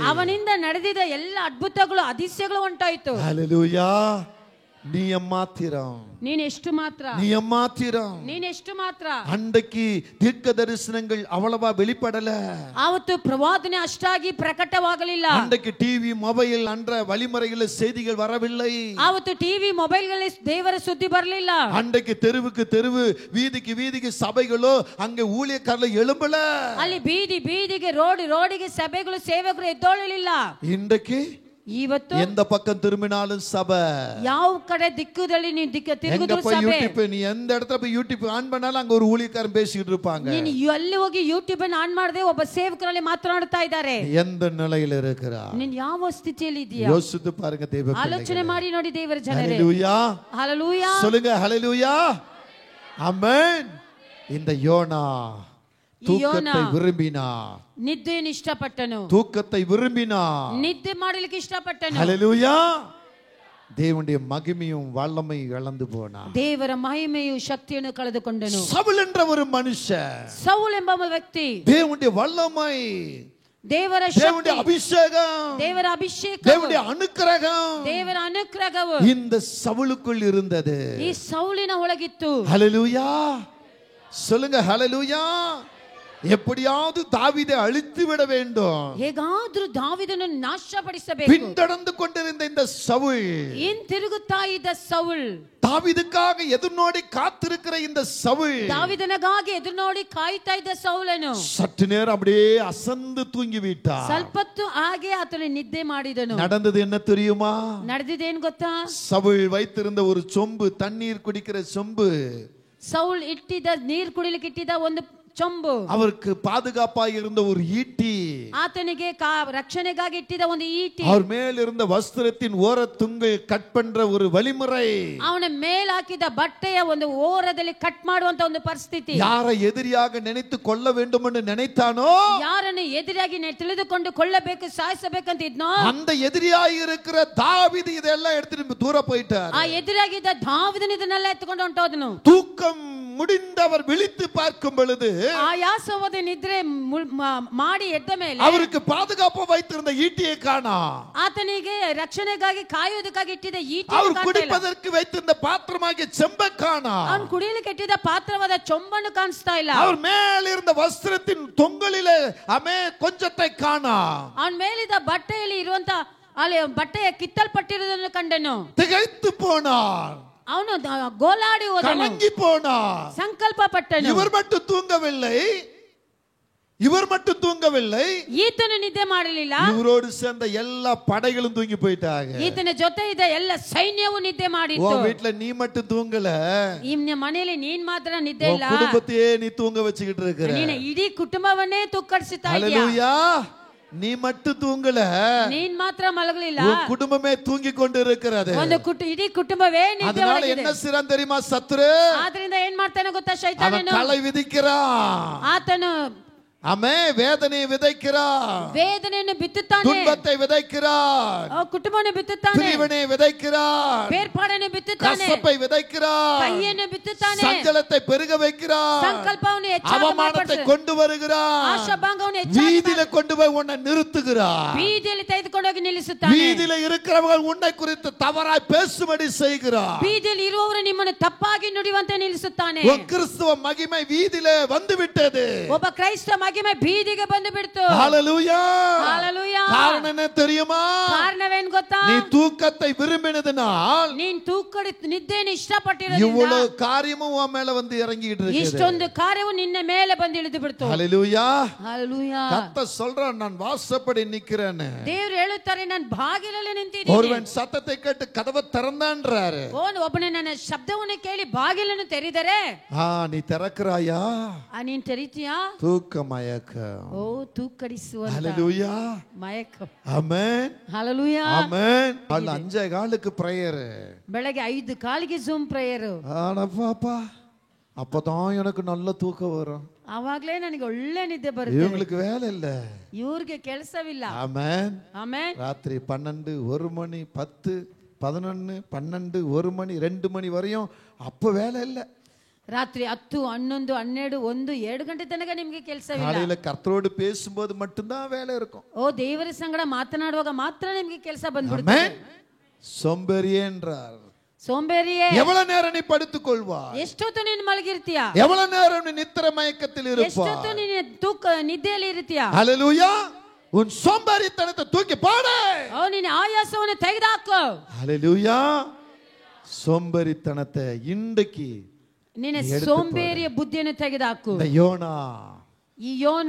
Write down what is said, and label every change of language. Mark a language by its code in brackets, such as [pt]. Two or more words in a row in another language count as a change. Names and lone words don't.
[kn] ಅವನಿಂದ ನಡೆದಿದ್ದ ಎಲ್ಲ ಅದ್ಭುತಗಳು அதிசயಗಳು ಉಂಟಾಯಿತು, [ta] ஹalleluya. நீ எம்மாத்திரம், [kn] ನೀನ್ ಎಷ್ಟು ಮಾತ್ರ, [ta] நீ எம்மாத்திரம், [kn] ನೀನ್ ಎಷ್ಟು ಮಾತ್ರ, [ta] அன்றைக்கு தீர்க்க தரிசனங்கள் அவ்வளவா வெளிப்படல, [kn] ಆವತ್ತು ಪ್ರವಾದನೆ ಅಷ್ಟಾಗಿ ಪ್ರಕಟವಾಗಲಿಲ್ಲ, [ta] அன்றைக்கு டிவி மொபைல் அன்ற வழிமுறைகளில் செய்திகள் வரவில்லை, [kn] ಆವತ್ತು ಟಿವಿ ಮೊಬೈಲ್ಗಳಲ್ಲಿ ದೇವರ ಸುದ್ದಿ ಬರಲಿಲ್ಲ, [ta] அன்றைக்கு தெருவுக்கு தெருவு வீதிக்கு வீதிக்கு சபைகளோ அங்கே ஊழியக்காரர்கள் எழும்பல, [kn] ಅಲ್ಲಿ ಬೀದಿ ಬೀದಿಗೆ ರೋಡಿಗೆ ಸಭೆಗಳು ಸೇವಕರು ಎದ್ದೋಳಲಿಲ್ಲ, [ta] இன்றைக்கு [kn] ಇವತ್ತು [ta] எந்த பக்கம் திரும்பினாலும் சபை, [kn] ಯಾವ ಕಡೆ ದಿಕ್ಕದಲ್ಲಿ ನೀವು [ta] எங்க [kn] ತಿರುಗಿದ್ರು [ta] போய் [kn] ಸಭೆ, [ta] யூடியூப், நீ எந்த இடத்துல போய் யூடியூப் ஆன் பண்ணாலும் அங்க ஒரு ஊழியக்காரன் பேசிட்டு இருப்பாங்க, [kn] ನೀನು ಅಲ್ಲಿ ಹೋಗಿ ಯೂಟ್ಯೂಬ್ ಅನ್ನು ಆನ್ ಮಾಡದೆ ಒಬ್ಬ ಸೇವಕರಲ್ಲಿ ಮಾತನಾಡ್ತಾ ಇದ್ದಾರೆ, [ta] எந்த நிலையில இருக்கிறா, [kn] ನೀನ್ ಯಾವ ಸ್ಥಿತಿಯಲ್ಲಿ ಇದೆಯಾ, [ta] யோசித்து பாருங்க தேவ [kn] ಆಲೋಚನೆ ಮಾಡಿ ನೋಡಿ ದೇವರ ಜನರೇ, [ta] ஹalleluya [kn] ಹalleluya [ta] சொல்லுங்க, ஹalleluya ஆமென். இந்த யோனா தூக்கத்தை விரும்பினா, [kn] ನಿದ್ದೆಯನ್ನು ಇಷ್ಟಪಟ್ಟನು, [ta] தூக்கத்தை விரும்பினா, [kn] ನಿದ್ದೆ ಮಾಡಲಿಕ್ಕೆ ಇಷ್ಟಪಟ್ಟನು, [ta] ஹalleluya தேவனுடைய மகிமையும் வல்லமையும் இழந்து போனா, [kn] ದೇವರ ಮಹಿಮೆಯು ಶಕ್ತಿಯನ್ನು ಕಳೆದುಕೊಂಡನು, [ta] சவுல் என்ற ஒரு மனுஷன், [kn] ಸೌಲ್ ಎಂಬ ವ್ಯಕ್ತಿ [ta] தேவனுடைய வல்லமை, [kn] ದೇವರ [ta] தேவனுடைய [kn] ಶಕ್ತಿ, [ta] அபிஷேகம், [kn] ದೇವರ ಅಭಿಷೇಕ, [ta] தேவனுடைய அனுக்கிரகம் [kn] ದೇವರ ಅನುಗ್ರಹವು [ta] இந்த சவுலுக்குள் இருந்தது, [kn] ಈ ಸೌಲಿನ ಒಳಗಿತ್ತು, [ta] ஹalleluya சொல்லுங்க, ஹalleluya. எப்படியாவது தாவீதை அழித்து விட வேண்டும், [kn] ಹೇಗಾದ್ರೂ ದಾವೀದನನ್ನು ನಾಶಪಡಿಸಬೇಕು, [ta] பின்தொடர்ந்து கொண்டிருந்த இந்த சவுல், [kn] ಹಿಂತಿರುಗುತ್ತಾ ಇದ್ದ ಸೌಲ್, [ta] தாவீதுக்காக எதிர்நோடி காத்திருக்கிற இந்த சவுல், [kn] ದಾವೀದನಿಗಾಗಿ ಎದುರು ನೋಡಿ ಕಾಯ್ತಾ ಇದ್ದ ಸೌಲನು [ta] சற்று நேரம் அப்படியே அசந்து தூங்கி விட்டார். [kn] ಸ್ವಲ್ಪತ್ತು ಹಾಗೆ ಆತನು ನಿದ್ದೆ ಮಾಡಿದನು. [ta] நடந்தது என்ன தெரியுமா, [kn] ನಡೆದಿದ್ದೇನು ಗೊತ್ತಾ, [ta] சவுல் வைத்திருந்த ஒரு சொம்பு, தண்ணீர் குடிக்கிற சொம்பு, [kn] ಸೌಲ್ ಇಟ್ಟಿದ್ದ ನೀರು ಕುಡಿಲಿಕ್ಕೆ ಇಟ್ಟಿದ್ದ ಒಂದು ಚೊಂಬು, [ta] அவருக்கு பாதுகாப்பாக இருந்த ஒரு ஈட்டி, [kn] ಆತನಿಗೆ ರಕ್ಷಣೆಗಾಗಿ ಇಟ್ಟಿದ್ದ ಒಂದು ಈಟಿ, [ta] அவர் மேல் இருந்த வஸ்திரத்தின் ஓர துங்கை கட் பண்ற ஒரு வழிமுறை, [kn] ಅವನ ಮೇಲ್ ಹಾಕಿದ ಬಟ್ಟೆಯ ಒಂದು ಓರದಲ್ಲಿ ಕಟ್ ಮಾಡುವಂತ ಒಂದು ಪರಿಸ್ಥಿತಿ, [ta] யாரை எதிரியாக நினைத்து கொள்ள வேண்டும் என்று நினைத்தானோ, [kn] ಯಾರನ್ನು ಎದುರಾಗಿ ತಿಳಿದುಕೊಂಡು ಕೊಳ್ಳಬೇಕು ಸಾಯಿಸಬೇಕಂತ ಇದ್ನೋ, [ta] அந்த எதிரியாக இருக்கிற தாவீது இதெல்லாம் எடுத்துட்டு தூர போயிட்டார். [kn] ಆ ಎದುರಾಗಿದ್ದ ದಾವೀದನು ಇದನ್ನೆಲ್ಲ ಎತ್ಕೊಂಡು ಹೊಂಟೋದನು. [ta] தூக்கம் முடிந்து அவர் விழித்து பார்க்கும் பொழுது [kn] ಆಯಾಸವಾದ ನಿದ್ರೆ ಮಾಡಿ ಎದ್ದ ಮೇಲೆ [ta] அவருக்கு பாதுகாப்பு வைத்திருந்த ஈட்டியை காணா. [kn] ಆತನಿಗೆ ರಕ್ಷಣೆಗಾಗಿ ಕಾಯೋದಕ್ಕಾಗಿ ಇಟ್ಟಿದ್ದ [ta] அவர் [kn] ಈಟಿ [ta] குடிப்பதற்கு வைத்திருந்த பாத்திரமாகிய செம்பை காணா. [kn] ಅವನು ಕುಡಿಯಲಿಕ್ಕೆ ಇಟ್ಟಿದ್ದ ಪಾತ್ರವಾದ ಚೊಂಬನ್ನು ಕಾಣಿಸ್ತಾ ಇಲ್ಲ. [ta] அவர் மேலிருந்த வஸ்திரத்தின் தொங்கலிலே கொஞ்சத்தை காணா. [kn] ಅವನ ಮೇಲಿದ್ದ ಬಟ್ಟೆಯಲ್ಲಿ ಇರುವಂತ ಅಲ್ಲಿ ಬಟ್ಟೆಯ ಕಿತ್ತಲ್ಪಟ್ಟಿರುವುದನ್ನು ಕಂಡನು. [ta] திகைத்து போனார். [kn] ಅವನು ಗೋಲಾಡಿ ಹೋದನು, [ta] கலங்கி போனார். [kn] ಸಂಕಲ್ಪ ಪಟ್ಟನು. [ta] இவர் மட்டும் தூங்கவில்லை, [kn] ಈತನು ನಿದ್ದೆ ಮಾಡಲಿಲ್ಲ. [ta] இவரோடு சேர்ந்த எல்லா படைகளும் தூங்கி போயிட்டாங்க. [kn] ಈತನ ಜೊತೆ ಇದ್ದ ಎಲ್ಲ ಸೈನ್ಯವು ನಿದ್ದೆ ಮಾಡಿತ್ತು. [ta] வீட்டுல நீ மட்டும் தூங்கல, [kn] ನಿಮ್ಮ ಮನೆಯಲ್ಲಿ ನೀನ್ ಮಾತ್ರ ನಿದ್ದೆ ಇಲ್ಲ, [ta] குடும்பத்தையே நீ தூங்க வச்சுக்கிட்டு இருக்கிற. [kn] ನೀನು ಇಡೀ ಕುಟುಂಬವನ್ನೇ ತೂಕಡಿಸುತ್ತಾ ಇದ್ದೀಯ. [ta] ஹல்லேலூயா. நீ மட்டும் தூங்கல, [kn] ನೀನ್ ಮಾತ್ರ ಮಲಗಲಿಲ್ಲ, [ta] குடும்பமே தூங்கி கொண்டு இருக்கிறது. [kn] ಇಡೀ ಕುಟುಂಬವೇ ನಿದ್ದೆ [ta] அதனால [kn] ಒಳಗಿದೆ. [ta] என்ன செய்றான் தெரியுமா சத்துரு? [kn] ಆದ್ರಿಂದ ಏನ್ ಮಾಡ್ತಾನೆ ಗೊತ್ತಾ ಶೈತಾನನು? [ta] கலை விதிக்கிறான். [kn] ಆತನು [ta] வேதனை விதைக்கிறார், [kn] வேதனைಯನ್ನು ಬಿತ್ತುತ್ತಾನೆ, [ta] துன்பத்தை விதைக்கிறார், [kn] ಕುಟುಂಬವನ್ನು ಬಿತ್ತುತ್ತಾನೆ, [ta] பிரிவினை விதைக்கிறார், [kn] ಬೇರ್ಪಾಡನ್ನು ಬಿತ್ತುತ್ತಾನೆ, [ta] கசப்பை விதைக்கிறார், [kn] ಕಹಿಯನ್ನು ಬಿತ್ತುತ್ತಾನೆ, [ta] சஞ்சலத்தை பெருக வைக்கிறார், [kn] ಸಂಕಲ್ಪವನ್ನು ಹೆಚ್ಚಾಗಿ [ta] அவமானத்தை கொண்டு வருகிறார், [kn] ಆಶಾಭಂಗವನ್ನು ಹೆಚ್ಚಾಗಿ [ta] வீதியில கொண்டு போய் உன்னை நிறுத்துகிறார், [kn] ಬೀದಿಯಲ್ಲಿ ತೆಗೆದುಕೊಂಡು ಹೋಗಿ ನಿಲ್ಲಿಸುತ್ತಾನೆ, [ta] வீதியில இருக்கிறவர்கள் உன்னை குறித்து தவறாய் பேசும்படி செய்கிறார், [kn] ಬೀದಿಯಲ್ಲಿ ಇರುವವರು ನಿಮ್ಮನ್ನು ತಪ್ಪಾಗಿ ನುಡಿಯುವಂತೆ ನಿಲ್ಲಿಸುತ್ತಾನೆ. [ta] கிறிஸ்துவ மகிமை வீதியிலே வந்து விட்டது. [kn] ಒಬ್ಬ ಕ್ರೈಸ್ತ ಮಹಿಮೆ ಬೀದಿಗೆ ಬಂದು ಬಿಡ್ತು. [ta] ஹல்லேலூயா. ஹல்லேலூயா. காரணம் என்ன தெரியுமா? [kn] ಕಾರಣವೇನು ಗೊತ್ತಾ? [ta] நீ தூக்கத்தை விரும்பினதனால், [kn] ನೀನ್ ತೂಕಡಿ ನಿದ್ದೆಯನ್ನು ಇಷ್ಟಪಟ್ಟಿರೋದ್ರಿಂದ [ta] இவ்வளவு காரியமும் உன் மேல வந்து இறங்கிட்டு இருக்கு. [kn] ಇಷ್ಟೊಂದು ಕಾರ್ಯವು ನಿನ್ನ ಮೇಲೆ ಬಂದು ಇಳಿದು ಬಿಡ್ತು. [ta] ஹல்லேலூயா. ஹல்லேலூயா. கர்த்தர் சொல்றான், நான் வாசப்படி நிக்கிறேன். [kn] ದೇವರು ಹೇಳುತ್ತಾರೆ, ನಾನು ಬಾಗಿಲಲ್ಲಿ ನಿಂತಿದ್ದೀನಿ. [ta] ஒருவன் சத்தத்தை கேட்டு கதவை திறந்தான்றாரு. [kn] ಒಬ್ಬನೇ ನನ್ನ ಶಬ್ದವನ್ನು ಕೇಳಿ ಬಾಗಿಲನ್ನು ತೆರೆದರೆ, [ta] நீ திறக்கறாயா? [kn] ನೀನ್ ತೆರಿತೀಯಾ? [ta] தூக்க மயக்கம். [kn] ತೂಕಡಿಸುವಂತ [ta] ஹல்லேலூயா. [kn] ಮಯக்கம். [ta] ஆமென். ஹல்லேலூயா. ஆமென். அல்ல 5:15க்கு பிரேயர். [kn] ಬೆಳಗ್ಗೆ 5 ಕಾಲಿಗೆ ಜೂಮ್ ಪ್ರೇಯರ್. [ta] பாப்பா, அப்பதான் எனக்கு நல்ல தூக்கம் வரும். [kn] ಅವಾಗ್ಲೇ ನನಗೆ ಒಳ್ಳೆ ನಿದ್ದೆ ಬರುತ್ತೆ. [ta] இவங்களுக்கு வேலை இல்ல, [kn] ಇವ್ರಿಗೆ ಕೆಲಸವಿಲ್ಲ. [ta] ஆமென். [kn] ಆಮೆನ್. [ta] ராத்திரி 12, 1 மணி, 10, 11, 12, 1 மணி, 2 மணி வரையும் அப்ப வேலை இல்ல. [kn] ರಾತ್ರಿ 10, 11, 12, 1, 2 ಗಂಟೆ ತನಕ ನಿಮಗೆ ಕೆಲಸವಿಲ್ಲ. [ta] காலையில கர்த்தரோடு பேசும்போது மட்டும்தான் வேலை இருக்கும். [kn] ದೇವರ ಸಂಗಡ ಮಾತನಾಡುವಾಗ ಮಾತ್ರ ನಿಮಗೆ ಕೆಲಸ ಬಂದ್ಬಿಡುತ್ತೆ. [ta] ஆமென். சோம்பேறியே என்றார். [kn] ಸೋಂಬೇರಿಯೇ, [ta] எவ்வளவு நேரம் நீ படுத்துக் கொள்வாய்? [kn] ಎಷ್ಟೊತ್ತು ನೀನು ಮಲಗಿರ್ತೀಯ? [ta] எவ்வளவு நேரம் நீ நித்திரை மயக்கத்தில் இருப்பாய்? [kn] ಎಷ್ಟೊತ್ತು ನೀನು ನಿದ್ದೆಯಲ್ಲಿ ಇರ್ತೀಯ? [ta] ஹல்லேலூயா. உன் சோம்பேறித்தனத்தை தூக்கி போடு. [kn] ನಿನ್ನ ಆಯಾಸವನ್ನು ತೆಗೆದುಹಾಕು. [ta] ஹல்லேலூயா. சோம்பேறித்தனத்தை இன்றைக்கு [kn] ನಿನ್ನ ಸೋಂಬೇರಿಯ ಬುದ್ಧಿಯನ್ನು ತೆಗೆದುಹಾಕು. ಈ ಯೋನ